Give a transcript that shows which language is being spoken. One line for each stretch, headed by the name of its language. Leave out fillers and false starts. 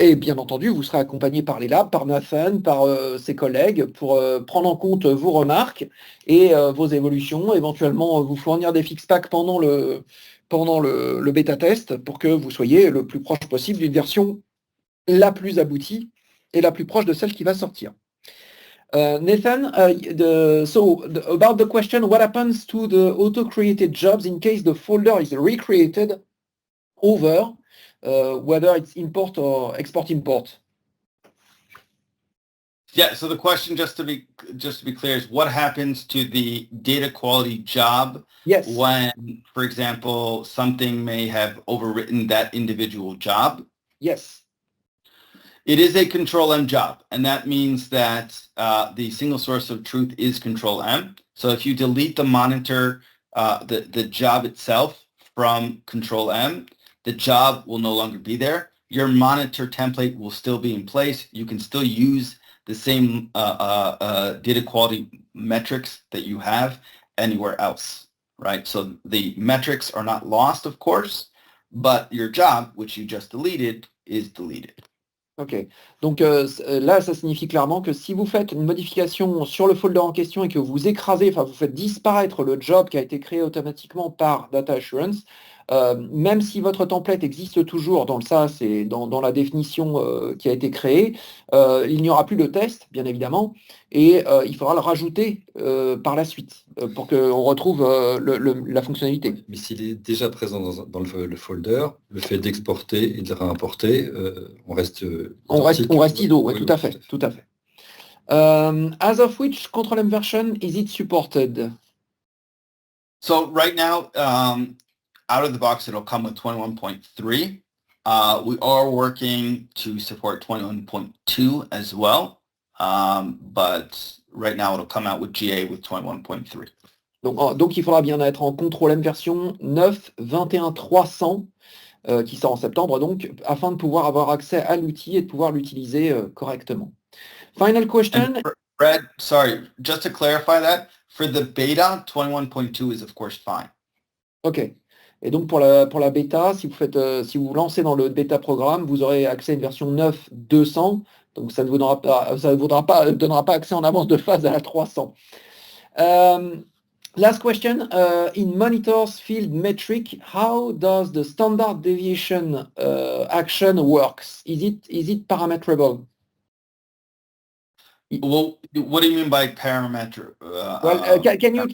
French: Et bien entendu, vous serez accompagné par les labs, par Nathan, par ses collègues, pour prendre en compte vos remarques et vos évolutions, éventuellement vous fournir des fix-packs pendant le bêta-test pour que vous soyez le plus proche possible d'une version la plus aboutie et la plus proche de celle qui va sortir.
English: Nathan, about the question, what happens to the auto-created jobs in case the folder is recreated over whether it's import or export-import? Yeah, so the question, just to be clear, is what happens to the data quality job when, for example, something may have overwritten that individual job? Yes. It is a control M job, and that means that the single source of truth is control M. So if you delete the monitor, the job itself from control M, the job will no longer be there. Your monitor template will still be in place. You can still use the same data quality metrics that you have anywhere else, right? So the metrics are not lost, of course, but your job, which you just deleted, is deleted.
French: Ok, donc là, ça signifie clairement que si vous faites une modification sur le folder en question et que vous écrasez, enfin vous faites disparaître le job qui a été créé automatiquement par Data Assurance, même si votre template existe toujours dans le SaaS et dans la définition qui a été créée, il n'y aura plus de test, bien évidemment, et il faudra le rajouter par la suite pour qu'on retrouve la fonctionnalité. Mais s'il est déjà présent dans le folder, le fait d'exporter et de le réimporter, on reste ISO, oui, tout à fait.
English: As of which control M version is it supported? So right now, out of the box, it'll come with 21.3. We are working to support 21.2 as well, but right now it'll come out with GA with 21.3.
French: Donc il faudra bien être en contrôle M version 9.21.300 qui sort en septembre, donc afin de pouvoir avoir accès à l'outil et de pouvoir l'utiliser correctement.
English: Final question. And Fred, sorry, just to clarify that, for the beta, 21.2 is of course fine. Ok.
French: Et donc pour la bêta, si vous lancez dans le bêta programme, vous aurez accès à une version 9.200, donc ça ne vous donnera pas accès en avance de phase à la 300.
English: Last question, in monitors field metric, how does the standard deviation action works? Is it parametrable? Well, what do you mean by parameter?